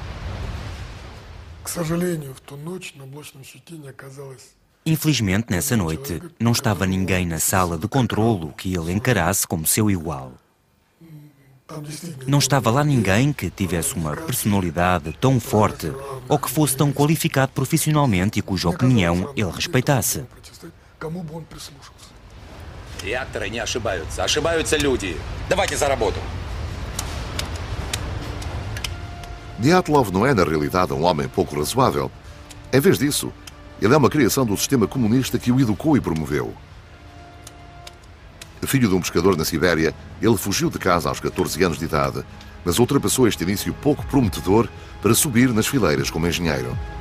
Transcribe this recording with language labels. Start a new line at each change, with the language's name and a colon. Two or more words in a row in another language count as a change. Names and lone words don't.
Portuguese: Infelizmente, nessa noite, não estava ninguém na sala de controlo que ele encarasse como seu igual. Não estava lá ninguém que tivesse uma personalidade tão forte ou que fosse tão qualificado profissionalmente e cuja opinião ele respeitasse.
Russian: Реакторы не ошибаются. Ошибаются люди. Давайте за работу.
Portuguese: Dyatlov não é, na realidade, um homem pouco razoável. Em vez disso, ele é uma criação do sistema comunista que o educou e promoveu. Filho de um pescador na Sibéria, ele fugiu de casa aos 14 anos de idade, mas ultrapassou este início pouco prometedor para subir nas fileiras como engenheiro.